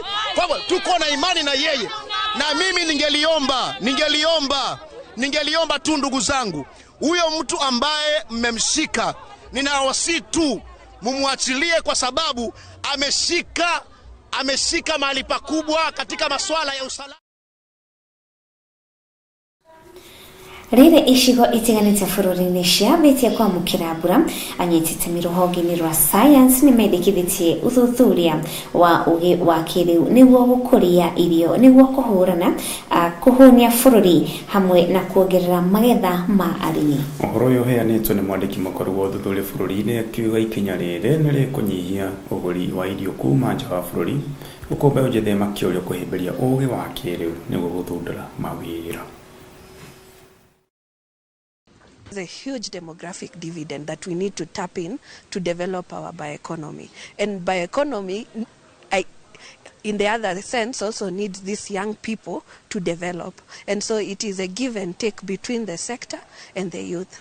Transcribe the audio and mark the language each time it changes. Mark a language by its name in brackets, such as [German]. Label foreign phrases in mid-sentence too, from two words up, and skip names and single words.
[Swahili] Kwa hivyo tuko na imani na yeye. Na mimi ningeliomba tu ndugu zangu, huyo mtu ambaye mmemshika, ninawasihi tu mumwachilie kwa sababu ameshika mahali pakubwa katika masuala ya usalama. [Kikuyu] Rĩrĩ icigo itiganĩte bũrũri-inĩ ciambĩtie kwamũkĩra mbura, anyitĩte rũhonge-inĩ rwa science nĩ mendekithĩtie ũthuthuria wa ũgĩ wa kĩrĩu nĩguo gũkũria irio nĩguo kũhũnia bũrũri hamwe na kuongerera magetha ma arĩmi. Ũhoro ũyũ ũheanĩtwo nĩ mwandĩki mũkũrũ wa ũthuthuria bũrũri-inĩ akiuga ikinya rĩrĩ nĩ rĩkũnyihia ũgũri wa irio kuma nja wa bũrũri, gũkũmbe ũnjethema kĩũria kũhĩmbĩria ũgĩ wa kĩrĩu nĩguo gũthundũra mawĩra. [English] There's a huge demographic dividend that we need to tap in to develop our bioeconomy. And bioeconomy, in the other sense, also needs these young people to develop. And so it is a give and take between the sector and the youth.